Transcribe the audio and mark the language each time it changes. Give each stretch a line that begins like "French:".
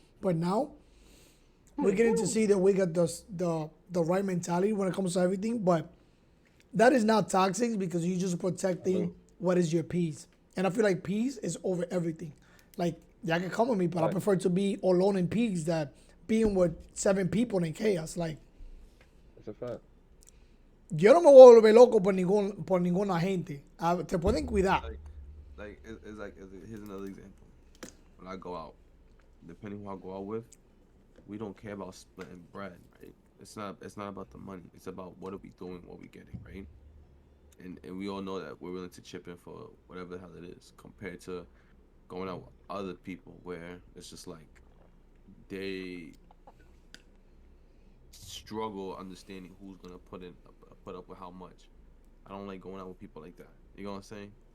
English: But now we're getting to see that we got the right mentality when it comes to everything. But that is not toxic because you're just protecting what is your peace. And I feel like peace is over everything. Like, y'all can come with me, but I prefer to be alone in peace than being with 7 people in chaos. Like, It's a fact.
Spanish: yo no me voy a volver loco por ninguna gente. Te pueden cuidar.
English: Here's another example. When I go out, depending who I go out with, we don't care about splitting bread, right? It's not about the money. It's about what are we doing, what we getting, right? And we all know that we're willing to chip in for whatever the hell it is, compared to going out with other people where it's just like they struggle understanding who's gonna put up with how much. I don't like going out with people like that. You know what I'm saying?